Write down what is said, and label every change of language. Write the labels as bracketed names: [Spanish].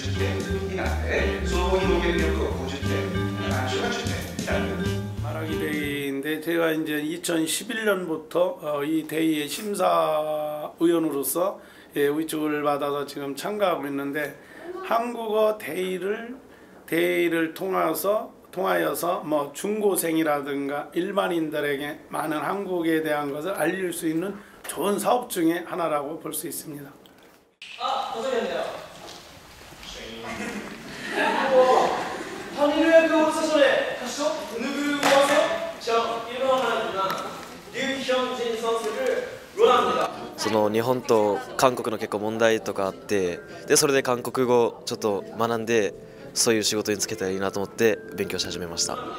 [Japanese] 40点になって、総合表現力が50点、暗唱が10点になる。 [Korean] 말하기 대회인데 제가 이제 2011년부터 이 대회의 심사위원으로서 위촉을 받아서 지금 참가하고 있는데 한국어 대회를 통하여서 뭐 중고생이라든가 일반인들에게 많은 한국에 대한 것을 알릴 수 있는 좋은 사업 중에 하나라고 볼 수 있습니다. 아, 도착했네요. 한일의 교사설에 가시죠. 누구 와서 저 일본어하는 류현진 선수를 원합니다. [Japanese] その日本と韓国の結構問題とかあって、でそれで韓国語ちょっと学んでそういう仕事に就けたらいいなと思って勉強し始めました。